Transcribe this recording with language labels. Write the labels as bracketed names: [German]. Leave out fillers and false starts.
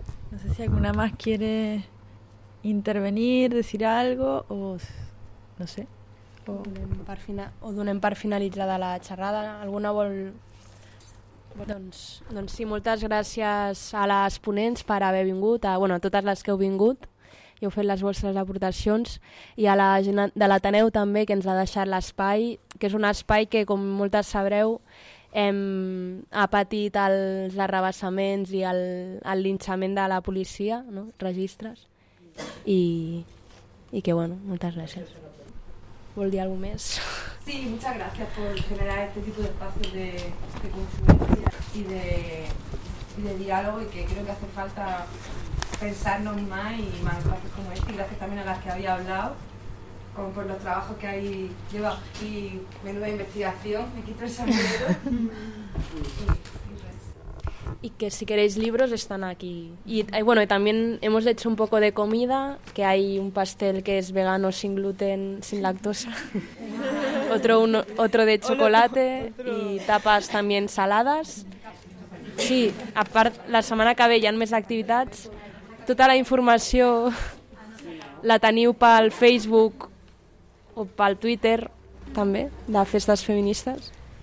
[Spanish] No sé si alguna más quiere intervenir, decir algo, o no sé. [Catalan] O donem per finalitzada la xerrada. Alguna vol... Doncs sí, moltes gràcies a les ponents per haver vingut, a totes les que heu vingut. I heu fet les vostres aportacions, i a la gent de l'Ateneu també, que ens ha deixat l'espai, que és un espai que, com moltes sabreu, ha patit els arrabassaments i el linxament de la policia, no? Registres, i que, bueno, moltes gràcies. Vol dir alguna més? [Spanish] Sí, muchas gracias por generar este tipo de espacios de confluencia y de diálogo, y que creo que hace falta... pensarnos más y más espacios como este, y gracias también a las que había hablado, como por los trabajos que hay lleva y menuda investigación, me quito el sombrero. Y que si queréis libros están aquí. Y bueno, también hemos hecho un poco de comida, que hay un pastel que es vegano sin gluten, sin lactosa. otro de chocolate. Hola, y tapas también saladas. Sí, aparte la semana que ve ya en mes de actividades. [Catalan] Tota la informació la teniu pel Facebook o pel Twitter, també, de Festes Feministes.